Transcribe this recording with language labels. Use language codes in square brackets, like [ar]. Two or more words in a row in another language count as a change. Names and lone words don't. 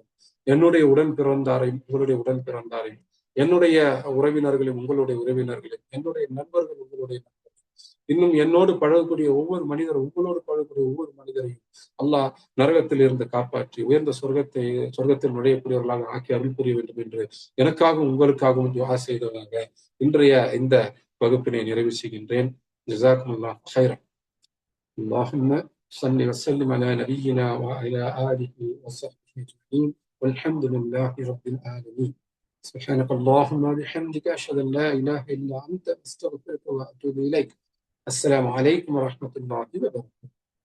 [ta] என்னுடைய உடன் பிறந்தாரையும் உங்களுடைய உடன் பிறந்தாரையும், என்னுடைய உறவினர்களையும் உங்களுடைய உறவினர்களையும், என்னுடைய நண்பர்கள் உங்களுடைய நண்பர்கள், இன்னும் என்னோடு பழகக்கூடிய ஒவ்வொரு மனிதரும் உங்களோடு பழகக்கூடிய ஒவ்வொரு மனிதரையும் அல்லாஹ் நரகத்தில் இருந்து காப்பாற்றி உயர்ந்த சொர்க்கத்தில் நுழையக்கூடியவர்களாக ஆக்கி அருள் புரிய வேண்டும் என்று எனக்காகவும் உங்களுக்காகவும் துஆ செய்தவராக இன்றைய இந்த வகுப்பினை நிறைவு செய்கின்றேன். [ar] جزاكم الله خيرا. اللهم صل وسلم على نبينا وعلى آله وصحبه أجمعين والحمد لله رب العالمين. سبحانك اللهم وبحمدك أشهد أن لا إله إلا أنت أستغفرك وأتوب إليك. السلام عليكم ورحمة الله وبركاته.